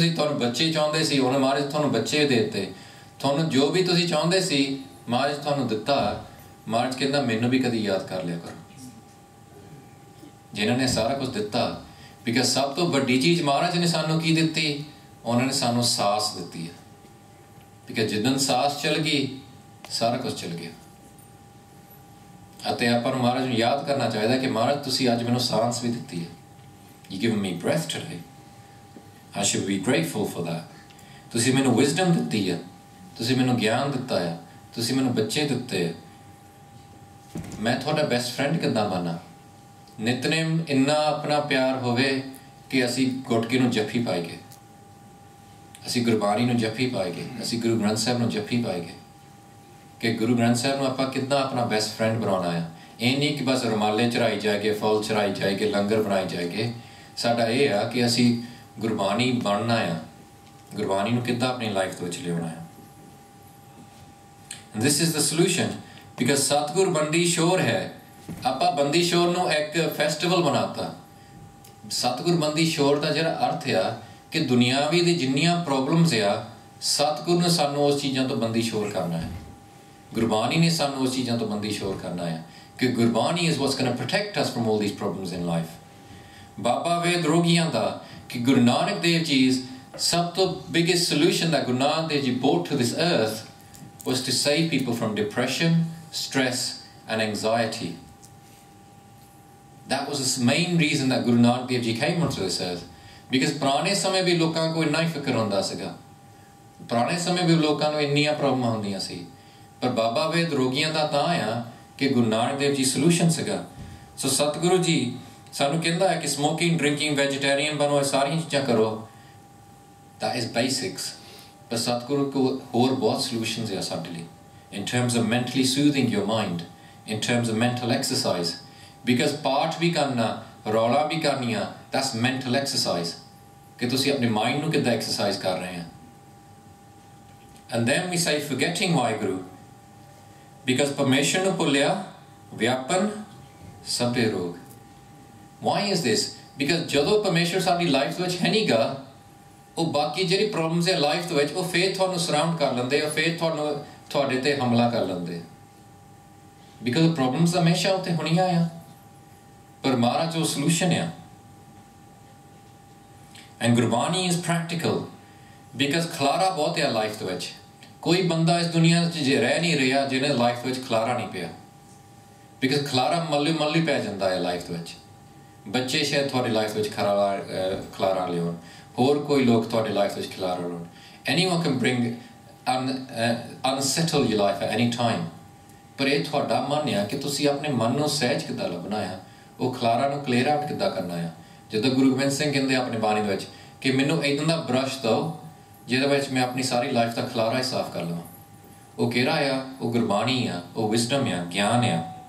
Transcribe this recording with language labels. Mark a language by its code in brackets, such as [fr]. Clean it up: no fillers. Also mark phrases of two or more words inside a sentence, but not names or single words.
[pa] ਤੁਸੀਂ ਤੁਹਾਨੂੰ ਬੱਚੇ ਚਾਹੁੰਦੇ ਸੀ ਉਹਨਾਂ ਮਹਾਰਾਜ ਤੁਹਾਨੂੰ ਬੱਚੇ ਦੇ ਦਿੱਤੇ ਤੁਹਾਨੂੰ ਜੋ ਵੀ ਤੁਸੀਂ ਚਾਹੁੰਦੇ ਸੀ ਮਹਾਰਾਜ ਤੁਹਾਨੂੰ ਦਿੱਤਾ ਮਹਾਰਾਜ ਕਹਿੰਦਾ ਮੈਨੂੰ ਵੀ ਕਦੀ ਯਾਦ ਕਰ ਲਿਆ ਕਰੋ ਜਿਨ੍ਹਾਂ ਨੇ ਸਾਰਾ ਕੁਝ ਦਿੱਤਾ ਬਿਕਾਜ਼ ਸਭ ਤੋਂ ਵੱਡੀ ਚੀਜ਼ ਮਹਾਰਾਜ ਨੇ ਸਾਨੂੰ ਕੀ ਦਿੱਤੀ ਉਹਨਾਂ ਨੇ ਸਾਨੂੰ ਸਾਹ ਦਿੱਤੀ ਹੈ ਬਿਕਾਜ਼ ਜਿੱਦਣ ਸਾਹ ਚਲ ਗਈ ਸਾਰਾ ਕੁਝ ਚਲ ਗਿਆ ਅਤੇ ਆਪਾਂ ਨੂੰ ਮਹਾਰਾਜ ਨੂੰ ਯਾਦ ਕਰਨਾ ਚਾਹੀਦਾ ਕਿ ਮਹਾਰਾਜ ਤੁਸੀਂ ਅੱਜ ਮੈਨੂੰ ਸਾਹ ਵੀ ਦਿੱਤੀ ਹੈ [en] You given me breath today. I should be grateful for that. [pa] ਤੁਸੀਂ ਮੈਨੂੰ wisdom ਦਿੱਤੀ ਹੈ ਤੁਸੀਂ ਮੈਨੂੰ ਗਿਆਨ ਦਿੱਤਾ ਹੈ ਤੁਸੀਂ ਮੈਨੂੰ ਬੱਚੇ ਦਿੱਤੇ ਮੈਂ ਤੁਹਾਡਾ [en] best friend [pa] ਕਿੱਦਾਂ ਬਣਾ ਨਿਤਨੇਮ ਇੰਨਾ ਆਪਣਾ ਪਿਆਰ ਹੋਵੇ ਕਿ ਅਸੀਂ ਗੁਟਕੇ ਨੂੰ ਜੱਫੀ ਪਾਈਏ ਅਸੀਂ ਗੁਰਬਾਣੀ ਨੂੰ ਜੱਫੀ ਪਾਈਏ ਅਸੀਂ ਗੁਰੂ ਗ੍ਰੰਥ ਸਾਹਿਬ ਨੂੰ ਜੱਫੀ ਪਾਈਏ ਕਿ ਗੁਰੂ ਗ੍ਰੰਥ ਸਾਹਿਬ ਨੂੰ ਆਪਾਂ ਕਿੱਦਾਂ ਆਪਣਾ [en] best friend [pa] ਬਣਾਉਣਾ ਹੈ ਇਹ ਨਹੀਂ ਕਿ ਬਸ ਰੁਮਾਲੇ ਚੜਾਈ ਜਾਏਗੇ ਫੁੱਲ ਚੜਾਈ ਜਾਏਗੇ ਲੰਗਰ ਬਣਾਏ ਜਾਏਗੇ ਸਾਡਾ ਇਹ ਆ ਕਿ ਅਸੀਂ ਗੁਰਬਾਣੀ ਬਣਨਾ ਆ ਗੁਰਬਾਣੀ ਨੂੰ ਕਿੱਦਾਂ ਆਪਣੀ ਲਾਈਫ ਵਿੱਚ ਲਿਆਉਣਾ ਹੈ [en] and this is the solution because [pa] ਸਤਿਗੁਰ ਬੰਦੀ ਸ਼ੋਰ ਹੈ ਆਪਾਂ ਬੰਦੀ ਸ਼ੋਰ ਨੂੰ ਇੱਕ ਫੈਸਟੀਵਲ ਬਣਾਤਾ ਸਤਿਗੁਰ ਬੰਦੀ ਸ਼ੋਰ ਦਾ ਜਿਹੜਾ ਅਰਥ ਆ ਕਿ ਦੁਨੀਆਵੀ ਦੀ ਜਿੰਨੀਆਂ ਪ੍ਰੋਬਲਮਸ ਆ ਸਤਿਗੁਰ ਨੇ ਸਾਨੂੰ ਉਸ ਚੀਜ਼ਾਂ ਤੋਂ ਬੰਦੀ ਸ਼ੋਰ ਕਰਨਾ ਹੈ ਗੁਰਬਾਣੀ ਨੇ ਸਾਨੂੰ ਉਸ ਚੀਜ਼ਾਂ ਤੋਂ ਬੰਦੀ ਸ਼ੋਰ ਕਰਨਾ ਹੈ ਕਿ ਗੁਰਬਾਣੀ [en] is what's going to protect us from all these problems in life [pa] ਬਾਬਾ ਵੇਦ ਰੋਗੀਆਂ ਦਾ ਕਿ ਗੁਰੂ ਨਾਨਕ ਦੇਵ ਜੀ ਸਭ ਤੋਂ [en] biggest solution that Guru Nanak Dev Ji brought to this earth was to save people from depression, stress and anxiety. That was the main reason that Guru Nanak Dev Ji came onto this earth. [pa] Because ਪੁਰਾਣੇ ਸਮੇਂ ਵੀ ਲੋਕਾਂ ਕੋਲ ਇੰਨਾ ਹੀ ਫਿਕਰ ਹੁੰਦਾ ਸੀਗਾ ਪੁਰਾਣੇ ਸਮੇਂ ਵੀ ਲੋਕਾਂ ਨੂੰ ਇੰਨੀਆਂ ਪ੍ਰੋਬਲਮਾਂ ਹੁੰਦੀਆਂ ਸੀ ਪਰ ਬਾਬਾ ਵੇਦ ਰੋਗੀਆਂ ਦਾ ਤਾਂ ਆ ਕਿ ਗੁਰੂ ਨਾਨਕ ਦੇਵ ਜੀ ਸੋਲੂਸ਼ਨ ਸੀਗਾ ਸੋ ਸਤਿਗੁਰੂ ਜੀ ਸਾਨੂੰ ਕਹਿੰਦਾ ਹੈ ਕਿ [en] smoking drinking vegetarian [pa] ਬਣੋ ਸਾਰੀਆਂ ਚੀਜ਼ਾਂ ਕਰੋ [en] that is basics but Satguru [pa] ਕੋਲ ਹੋਰ ਬਹੁਤ [en] solutions are [pa] ਸਾਡੇ ਲਈ [en] in terms of mentally soothing your mind in terms of mental exercise because [pa] ਪਾਠ ਵੀ ਕਰਨਾ ਰੌਲਾ ਵੀ ਕਰਨੀਆਂ [en] that's mental exercise [pa] ਕਿ ਤੁਸੀਂ ਆਪਣੇ ਮਾਈਂਡ ਨੂੰ ਕਿੱਦਾਂ ਐਕਸਰਸਾਈਜ਼ ਕਰ ਰਹੇ ਆ [en] and then we say forgetting [pa] ਵਾਹਿਗੁਰੂ because ਪਰਮੇਸ਼ਰ ਨੂੰ ਭੁੱਲਿਆ ਵਿਆਪਨ ਸਭੇ ਰੋਗ [en] why is this because [pa] ਜਦੋਂ ਪਰਮੇਸ਼ਰ ਸਾਡੀ ਲਾਈਫ ਵਿੱਚ ਹੈ ਨਹੀਂਗਾ ਉਹ ਬਾਕੀ ਜਿਹੜੀ ਪ੍ਰੋਬਲਮਸ ਹੈ ਲਾਈਫ ਦੇ ਵਿੱਚ ਉਹ ਫੇਰ ਤੁਹਾਨੂੰ ਸਰਾਊਂਡ ਕਰ ਲੈਂਦੇ ਆ ਫੇਰ ਤੁਹਾਨੂੰ ਤੁਹਾਡੇ ਤੇ ਹਮਲਾ ਕਰ ਲੈਂਦੇ [en] because problems [pa] ਹਮੇਸ਼ਾ ਉੱਤੇ ਹੋਣੀਆਂ ਆ ਪਰ ਮਹਾਰਾਜ ਉਹ ਸੋਲੂਸ਼ਨ ਆ [en] And Gurbani is practical because [pa] ਖਲਾਰਾ ਬਹੁਤ ਹੈ ਲਾਈਫ ਦੇ ਵਿੱਚ ਕੋਈ ਬੰਦਾ ਇਸ ਦੁਨੀਆ 'ਚ ਜੇ ਰਹਿ ਨਹੀਂ ਰਿਹਾ ਜਿਹਨੇ ਲਾਈਫ ਵਿੱਚ ਖਲਾਰਾ ਨਹੀਂ ਪਿਆ ਬਿਕਾਜ਼ ਖਲਾਰਾ ਮੱਲੀ ਪੈ ਜਾਂਦਾ ਹੈ ਲਾਈਫ ਦੇ ਵਿੱਚ ਬੱਚੇ ਸ਼ਾਇਦ ਤੁਹਾਡੀ ਲਾਈਫ ਵਿੱਚ ਖਲਾਰਾ ਲਿਆਉਣ ਹੋਰ ਕੋਈ ਲੋਕ ਤੁਹਾਡੇ ਲਾਈਫ ਵਿੱਚ ਖਿਲਾਰਾ ਲਾਉਣ [en] anyone can bring unsettle your life at any time [pa] ਪਰ ਇਹ ਤੁਹਾਡਾ ਮਨ ਆ ਕਿ ਤੁਸੀਂ ਆਪਣੇ ਮਨ ਨੂੰ ਸਹਿਜ ਕਿੱਦਾਂ ਲੱਭਣਾ ਆ ਉਹ ਖਲਾਰਾ ਨੂੰ [en] clear out [pa] ਕਿੱਦਾਂ ਕਰਨਾ ਆ ਜਦੋਂ ਗੁਰੂ ਗੋਬਿੰਦ ਸਿੰਘ ਕਹਿੰਦੇ ਆਪਣੇ ਬਾਣੀ ਦੇ ਵਿੱਚ ਕਿ ਮੈਨੂੰ ਇੱਦਾਂ ਦਾ ਬ੍ਰਸ਼ ਦਿਓ ਜਿਹਦੇ ਵਿੱਚ ਮੈਂ ਆਪਣੀ ਸਾਰੀ ਲਾਈਫ ਦਾ ਖਲਾਰਾ ਹੀ ਸਾਫ਼ ਕਰ ਲਵਾਂ ਉਹ ਕਿਹੜਾ ਆ ਉਹ ਗੁਰਬਾਣੀ ਆ ਉਹ ਵਿਜ਼ਡਮ ਆ ਗਿਆਨ ਆ